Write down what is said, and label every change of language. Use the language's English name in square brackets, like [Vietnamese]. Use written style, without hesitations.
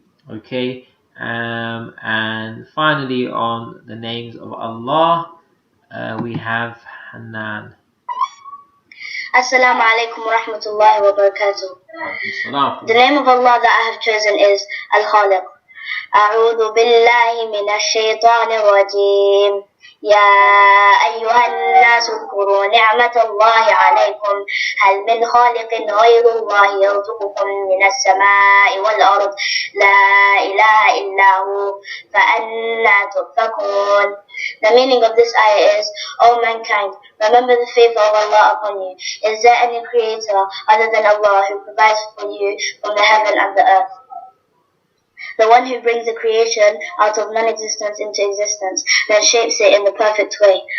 [English] Okay, and finally on the names of Allah, we have Hanan. [Arabic] Assalamu alaikum wa rahmatullahi wa barakatuh. [English] The name of Allah that I have chosen is Al-Khaliq. [Arabic] أعوذ بالله من الشيطان الرجيم. يا أيها الناس اذكروا نعمة الله عليكم هل من خالق غير الله يرزقكم من السماء والأرض لا إله إلا هو فأنى تؤفكون. [English] The meaning of this ayah is, O mankind, remember the favor of Allah upon you. Is there any creator other than Allah who provides for you from the heaven and the earth? The one who brings the creation out of non-existence into existence, then shapes it in the perfect way.